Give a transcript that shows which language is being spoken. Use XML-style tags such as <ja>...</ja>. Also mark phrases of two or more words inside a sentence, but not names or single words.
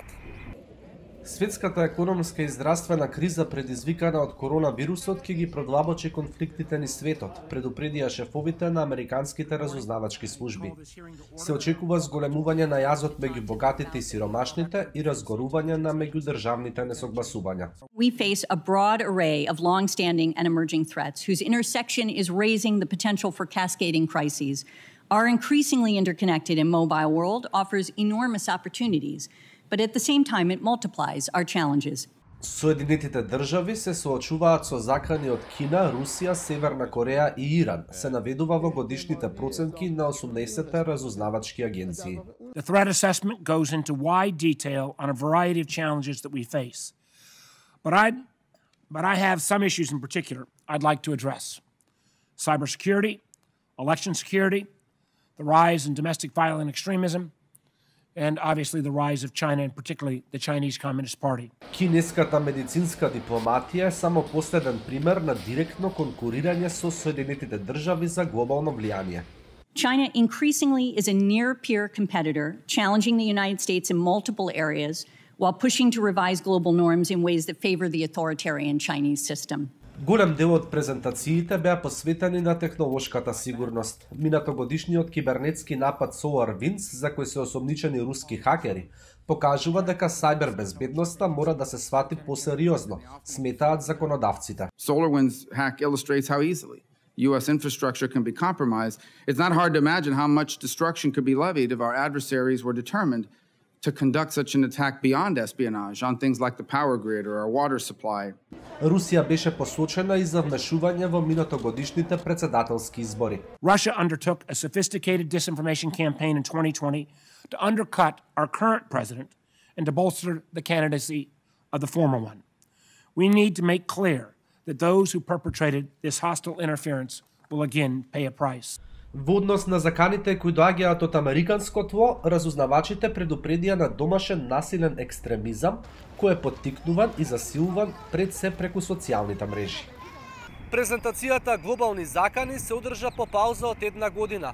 <mk>Светската економска и здравствена криза предизвикана од коронавирусот ќе ги продлабочи конфликтите ни светот, предупредија шефовите на американските разузнавачки служби. Се очекува зголемување на јазот меѓу богатите и сиромашните и разгорување на меѓудржавните несогласувања.</mk> <en>We face a broad array of long-standing and emerging threats whose intersection is raising the potential for cascading crises. Our increasingly interconnected and mobile world offers enormous opportunities, but at the same time it multiplies our challenges.</en> <mk>Соединетите држави се соочуваат со закани од Кина, Русија, Северна Кореја и Иран, се наведува во годишните проценки на 18 разузнавачки агенции.</mk> <en>The threat assessment goes into wide detail on a variety of challenges that we face. But I have some issues in particular I'd like to address. Cybersecurity, election security, the rise in domestic violent extremism, and obviously the rise of China, and particularly the Chinese Communist Party.</en> <mk>Кинеската медицинска дипломатија е само последен пример на директно конкурирање со Соединетите држави за глобално влијание.</mk> <en>China increasingly is a near-peer competitor, challenging the United States in multiple areas while pushing to revise global norms in ways that favor the authoritarian Chinese system.</en> <mk>Голем дел од презентациите беа посветени на технолошката сигурност. Минатогодишниот кибернетски напад SolarWinds, за кој се осомничени руски хакери, покажува дека сајбер безбедноста мора да се свати посериозно, сметаат законодавците.</mk> <en>SolarWinds hack illustrates how easily U.S. infrastructure can be compromised. It's not hard to imagine how much destruction could be levied if our adversaries were determined to conduct such an attack beyond espionage on things like the power grid or our water supply.</en> <mk>Русија беше посочена и за вмешување во минатогодишните претседателски избори.</mk> <en>Russia undertook a sophisticated disinformation campaign in 2020 to undercut our current president and to bolster the candidacy of the former one. We need to make clear that those who perpetrated this hostile interference will again pay a price.</en> <mk>Во однос на заканите кои доаѓаат од американско тło, разузнавачите предупредија на домашен насилен екстремизам кој е поттикнуван и засилуван пред се преку социјалните мрежи. Презентацијата Глобални закани се одржа по пауза од една година.</mk>